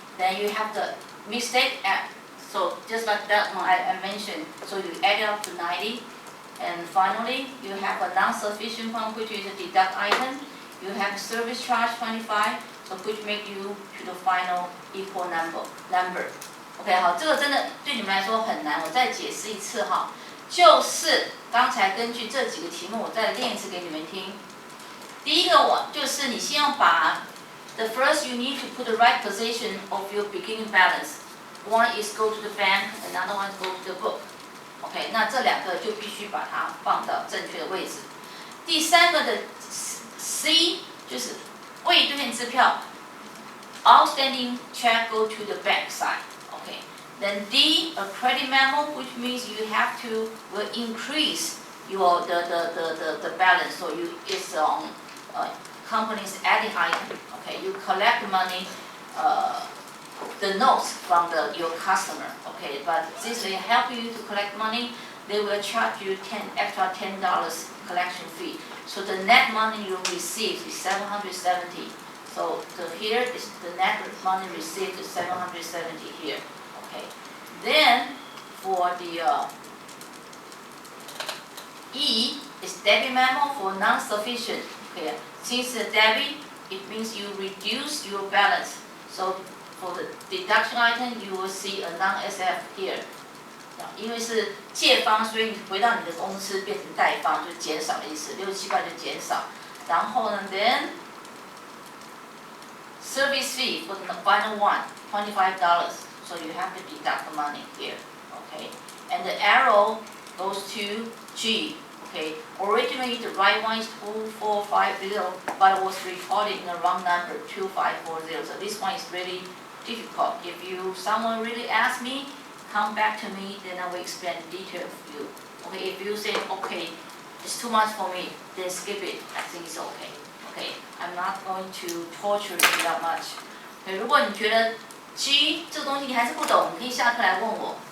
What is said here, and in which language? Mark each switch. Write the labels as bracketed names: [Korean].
[English] Then you have the mistake at, so just like that one I mentioned, so you add up to 90, and finally you have a non-sufficient fund, which is a deduct item. You have service charge 25, so which make you to the final equal number. [Chinese] OK， 好，这个真的对你们来说很难，我再解释一次哈，就是刚才根据这几个题目，我再练一次给你们听。第一个就是你先要把 [English] the first you need to put the right position of your beginning balance. One is go to the bank, another one go to the book. [Chinese] OK， 那这两个就必须把它放到正确的位置。第三个的 C 就是未兑现支票 ， [English] outstanding check go to the bank side. OK， then D a credit memo, which means you have to will increase your the balance. So it's on company's adding item. Okay, you collect money, the notes from your customer. Okay, but since they help you to collect money, they will charge you extra $10 collection fee. So the net money you receive is 770. So here is the net money received is 770 here. Okay, then for the E is debit memo for non-sufficient. Okay, since the debit, it means you reduce your balance. So for the deduction item, you will see a non-SF here. [Chinese] 因为是借方，所以你回到你的公司变成贷方，就减少的意思，67块就减少。然后呢 [English] ，then service fee for the final one, $25. So you have to deduct the money here. Okay, and the arrow goes to G. Okay, originally the right one is 2450, but it was recorded in the wrong number, 2540. So this one is really difficult. If someone really asks me, come back to me, then I will explain the details for you. Okay, if you say, okay, it's too much for me, then skip it. I think it's okay. Okay, I'm not going to torture you that much. [Chinese] Okay, 如果你觉得 G 这个东西你还是不懂，你可以下课来问我。